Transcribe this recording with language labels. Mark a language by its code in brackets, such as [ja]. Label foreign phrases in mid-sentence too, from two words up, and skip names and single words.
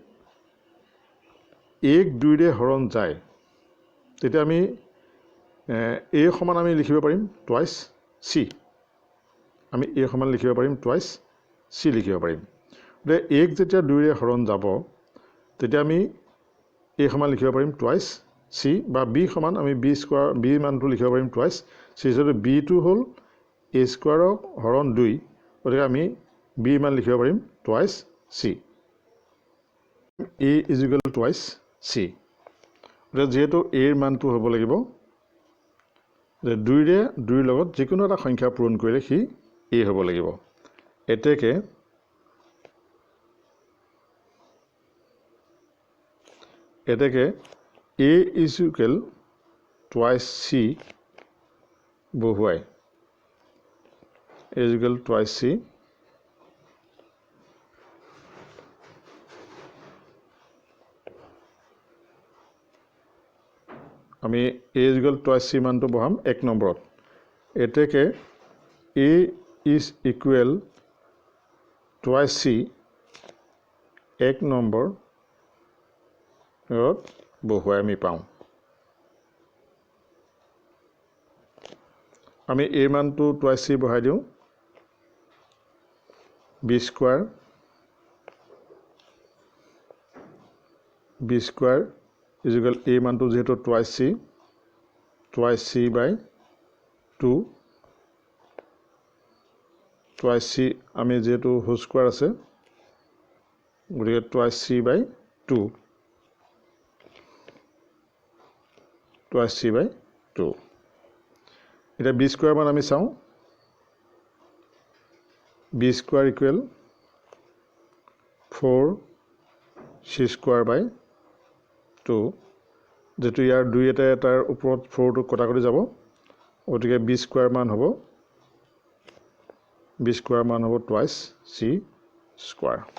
[as] aক 2ৰে হৰণ যায় তেতিয়া আমি a সমান আমি লিখিব পাৰিম [en] twice c [as] আমি a সমান লিখিব পাৰিম [en] twice c [as] লিখিব পাৰিম তে aক যেতিয়া 2ৰে হৰণ যাব তেতিয়া আমি a সমান লিখিব পাৰিম [en] twice c [as] বা b সমান আমি [en] b square [as] b মানটো লিখিব পাৰিম [en] twice c [as] যদি b টো হ'ল a স্কয়াৰক হৰণ 2 গতিকে আমি b মান লিখিব পাৰিম [en] twice c a is equal to twice c [as] যেহেতু a ৰ মানটো হ'ব লাগিব যে 2ৰে 2 লগত যিকোনো এটা সংখ্যা পূৰণ কৰিলে সি a হ'ব লাগিব এতেকে [en] a is equal twice c [as] বহুৱাই [en] a is equal twice c [as] আমি [en] a is equal twice c [as] মানটো বহাম 1 নম্বৰত এতেকে [en] a is equal twice c [as] 1 নম্বৰ বহুৱাই আমি পাওঁ আমি a মানটো [en] twice c [as] বহাই দিওঁ [en] b square is equal a [as] মানটো যেহেতু [en] twice c by 2 twice c [as] আমি যেহেতু হোল স্কয়াৰ আছে গতিকে [en] twice c by 2 twice c by 2 [as] এটা [en] b square [as] মান আমি চাওঁ [en] b square equal 4 c square by 2 [as] যেটো ইয়াৰ 2 এটা এটাৰ ওপৰত 4 টো কটা কৰি যাব গতিকে [en] b square [as] মান হ'ব [en] twice c square